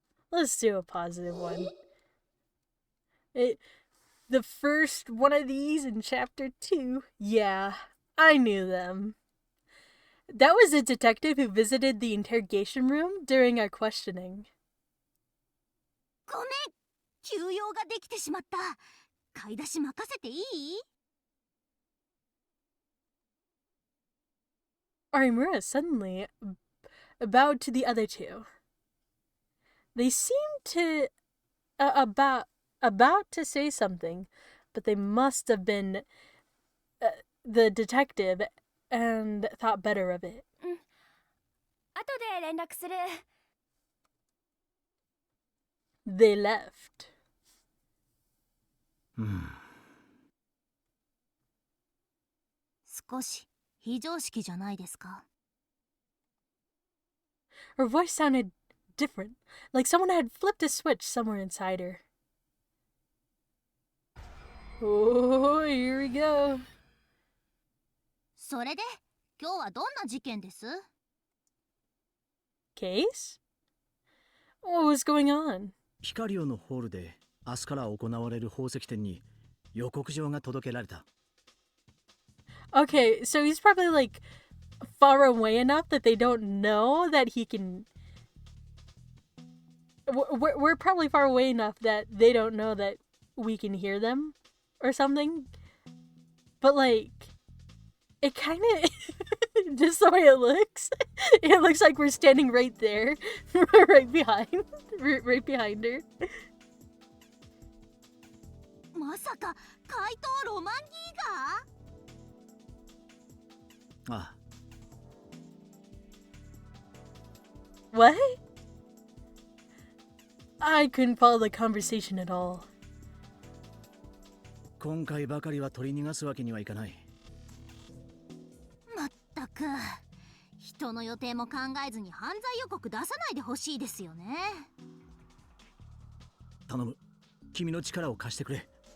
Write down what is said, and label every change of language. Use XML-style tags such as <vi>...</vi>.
<en>Let's do a positive one. The first one of these in chapter 2. Yeah, I knew them. That was a detective who visited the interrogation room during our questioning.</en> <ja>ごめん、急用ができてしまった。買い出し任せていい？</ja> <en>Arimura suddenly bowed to the other two. They seemed to about to say something, but they must have been the detective and thought better of it.</en> <ja>後で連絡する。</ja> <en>They left.</en> <ja>少し非常識じゃないですか。</ja> <en>Her voice sounded different, like someone had flipped a switch somewhere inside her. Oh, here we go.</en> <ja>それで今日はどんな事件です？</ja> <en>Case? What was going on?</en> <ja>ヒカリオのホールで明日から行われる宝石展に予告状が届けられた。</ja> <en>Okay, so he's probably like far away enough that they don't know that he can. We're probably far away enough that they don't know that we can hear them or something. But like, it kind of just the way it looks like we're standing right there, right behind her.</en> <ja>まさか怪盗ロマンギーガー？ああ。</ja> <en>What? I couldn't follow the conversation at all.</en> <ja>今回ばかりは取り逃がすわけにはいかない。まったく、人の予定も考えずに犯罪予告出さないでほしいですよね。頼む、君の力を貸してくれ。</ja>